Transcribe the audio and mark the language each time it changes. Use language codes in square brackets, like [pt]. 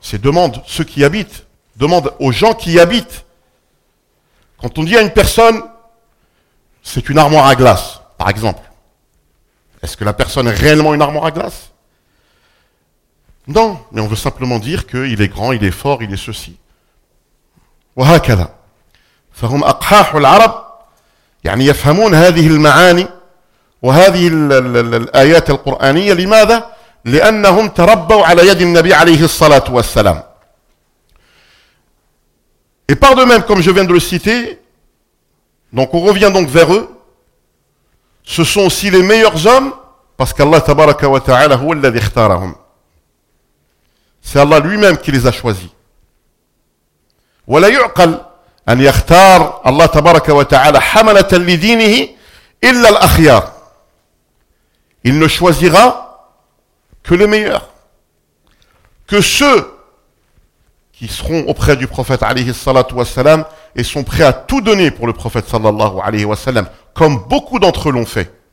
[fr] C'est demande ceux qui y habitent, demande aux gens qui y habitent. Quand on dit à une personne, c'est une armoire à glace, par exemple, est-ce que la personne est réellement une armoire à glace ? Non, mais on veut simplement dire qu'il est grand, il est fort, il est ceci. [ar] وَهَكَذَا فَهُمْ أَقْحَاحُ الْعَرَبِ يعني يفهمون هذه المعاني وهذه الآيات القرآنية لماذا؟ لأنهم تربوا على يد النبي عليه الصلاة والسلام. [fr] Et par de même, comme je viens de le citer, donc on revient donc vers eux, ce sont aussi les meilleurs hommes, parce qu' [ar] Allah tabaraka wa ta'ala huwa alladhi ikhtarahum. [fr] C'est Allah lui-même qui les a choisis. [ar] ولا يعقل أن يختار الله تبارك وتعالى حملة لدينه إلا الأخيار. [fr] Il ne choisira que les meilleurs, que ceux qui seront auprès du prophète [ar] عليه الصلاة والسلام [fr] et sont prêts à tout donner pour le prophète [ar] sallallahu alayhi wa sallam, [fr] comme beaucoup d'entre eux l'ont fait.